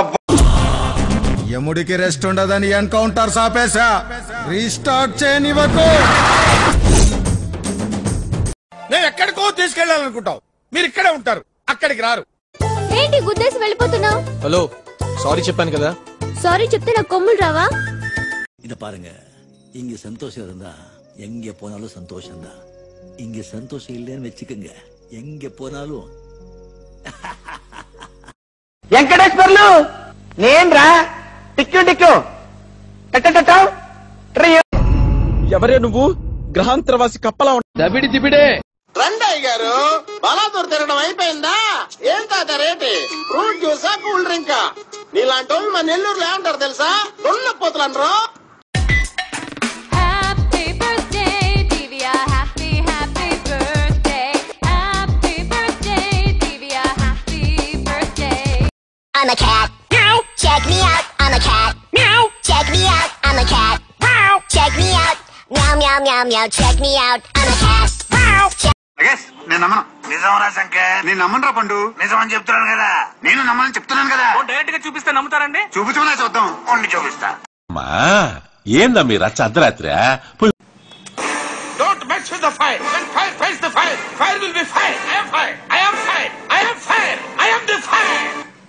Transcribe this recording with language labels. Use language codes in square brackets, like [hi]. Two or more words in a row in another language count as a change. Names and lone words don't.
[te] యముడికి రెస్ట్ ఉండదని ఎన్కౌంటర్ సాపేశా. రీస్టార్ట్ చేయనివ్వకు. నేను ఎక్కడికో తీసుకెళ్లాలనుకుంటావు. మీరు ఇక్కడే ఉంటారు, అక్కడికి రారు. ఏంటి గుద్దేసి వెళ్ళిపోతున్నావు? హలో, సారీ చెప్పాను కదా. సారీ చెప్తే నాకు కొమ్ములు రావా? [ta] இத பாருங்க, இங்க சந்தோஷம் இருந்தா எங்க போனாலும் சந்தோஷம் தான். இங்க சந்தோஷம் இல்லைன்னு வச்சுக்கோங்க, எங்க போனாலும். [te] వెంకటేశ్వర్లు నేన్రా. టిక్కు టిక్కు ఎవరే నువ్వు? గ్రహాంతరవాసి కప్పలా దబిడి దిబిడే. రండయ్య గారు, బలాదూర్ తిరగడం అయిపోయిందా? ఏం తాత రేటి? [en] fruit juice, cool drink? [te] నీలాంటి వాళ్ళు మన నెల్లూరులో ఏమంటారు తెలుసా? దొల్లపోతులు అనరు. [en] I'm a cat. Meow. Check me out. I'm a cat. Meow. Check me out. I'm a cat. Meow. Check me out. Meow meow meow meow. Check me out. I'm a cat. Meow. [te] నేను నమ్మను. నిజం రా శంకర్, నేను నమ్మను రా పండు. నిజం అని చెప్తున్నాను కదా. నేను నమ్మని చెప్తున్నాను కదా. డైరెక్ట్ గా చూపిస్తే నమ్ముతారండి? చూపించమనే చూద్దాం. ఉండి చూపిస్తా. ఏందా మీరు రచ్చ అర్ధరాత్రి? [en] Don't mess with the fire. When fire fights the fire, fire will be fire. I am fire. I am fire. I am fire. I am the fire.